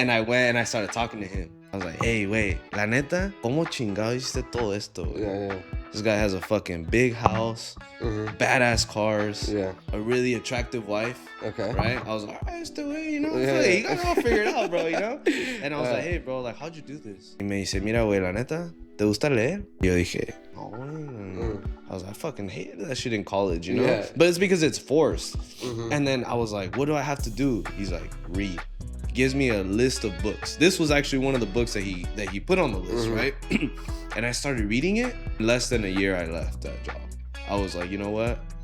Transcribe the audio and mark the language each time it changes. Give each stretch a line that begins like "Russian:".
English: And I went and I started talking to him. I was like, hey, wait,
Spanish: la neta, ¿cómo chingado hiciste todo esto?
English: This guy has a fucking big house, badass cars, a really attractive wife. Okay. Right? I was like, all right, let's do it, you know? You got it all figured out, bro, you know? And I was like, hey, bro, like, how'd you do this?
Spanish: Y me dice, mira, güey, la neta, ¿te gusta leer? Y yo dije, no, güey.
English: I was like, I fucking hated that shit in college, you know? But it's because it's forced. And then I was like, what do I have to do? He's like, read. Gives me a list of books. This was actually one of the books that he put on the list, right? And I started reading it. In less than a year, I left that job. I was like, you know what?